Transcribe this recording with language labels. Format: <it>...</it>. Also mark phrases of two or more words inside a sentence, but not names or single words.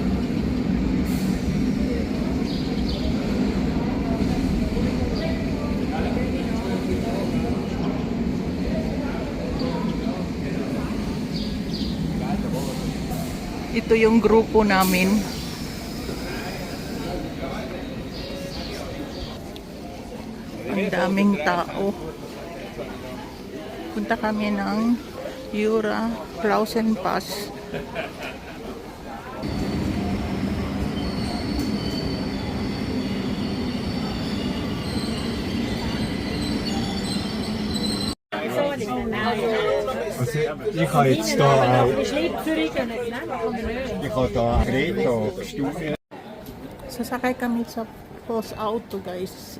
<tl>Ito yung grupo namin. Ang daming tao. Punta kami ng Jura Klausen Pass.</tl> <de>Also ich habe jetzt da auch, ich habe da Reto-Studien.</de> <tl>Sasakay kami sa post auto, guys.</tl>